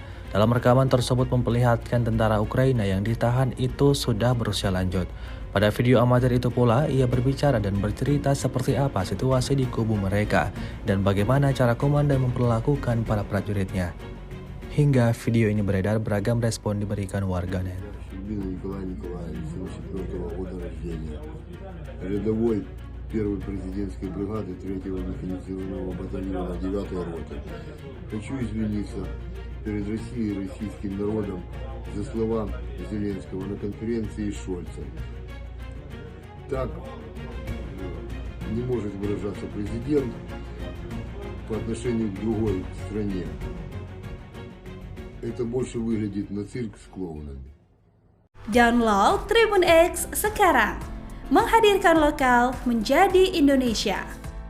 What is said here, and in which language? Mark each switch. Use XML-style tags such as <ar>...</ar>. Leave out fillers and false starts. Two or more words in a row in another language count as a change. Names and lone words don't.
<id>Dalam rekaman tersebut memperlihatkan tentara Ukraina yang ditahan itu sudah berusia lanjut. Pada video amatir itu pula, ia berbicara dan bercerita seperti apa situasi di kubu mereka dan bagaimana cara komandan memperlakukan para prajuritnya. Hingga video ini beredar, beragam respon diberikan warganet.</id> <ru>Щербина Николай Николаевич, 74 года рождения. Рядовой первой президентской бригады 3-го механизированного батальона 9-й роты. Хочу извиниться перед Россией и российским народом за слова Зеленского на конференции с Шольцем. Так не может выражаться президент по отношению к другой стране. Это больше выглядит на цирк с клоунами.</ru> <id>Download Tribun X sekarang, menghadirkan lokal menjadi Indonesia.</id>